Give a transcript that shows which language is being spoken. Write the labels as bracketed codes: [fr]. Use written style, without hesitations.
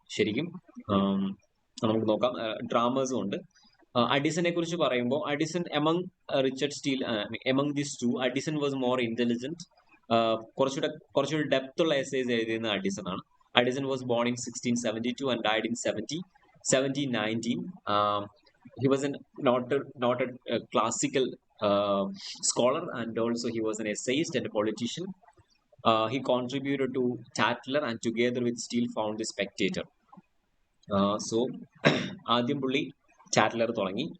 [ml] ശരിക്കും നമുക്ക് നോക്കാം. ഡ്രാമേഴ്സും ഉണ്ട്. അഡിസനെ കുറിച്ച് പറയുമ്പോൾ [en] Addison among Richard Steele, among this two Addison was more intelligent. [ml] കുറച്ചുകൂടെ ഡെപ്ത് ഉള്ള എസ്സേസ് എഴുതിയിരുന്ന അഡിസൺ ആണ്. [en] Addison was born in 1672 and died in 1719. He was not a classical scholar, and also he was an essayist and a politician. He contributed to Tatler and together with Steele found the Spectator. [ml] So ആദ്യം പുള്ളി Tatler തുടങ്ങി.